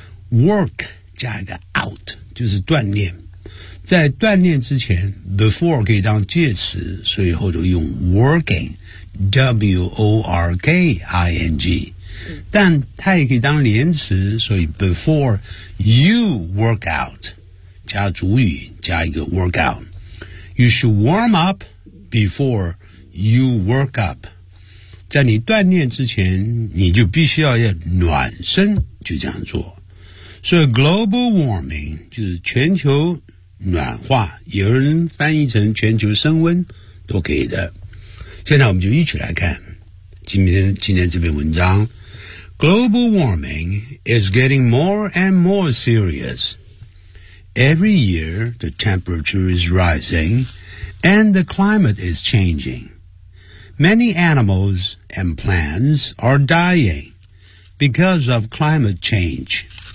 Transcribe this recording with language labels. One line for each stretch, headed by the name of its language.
Chinese: Work 加一个 out 就是锻炼，在锻炼之前 before 可以当介词，所以后头用 working W-O-R-K-I-N-G， 但它也可以当连词，所以
English: before you work out
Chinese: 加主语加一个 workout.
English: You should warm up before you work up.
Chinese: 在你锻炼之前你就必须要暖身，就这样做。所以 global warming 就是全球暖化，有人翻译成全球升温都可以的。现在我们就一起来看今天这篇文章。
English: Global warming is getting more and more serious. Every year, the temperature is rising and the climate is changing. Many animals and plants are dying because of climate change.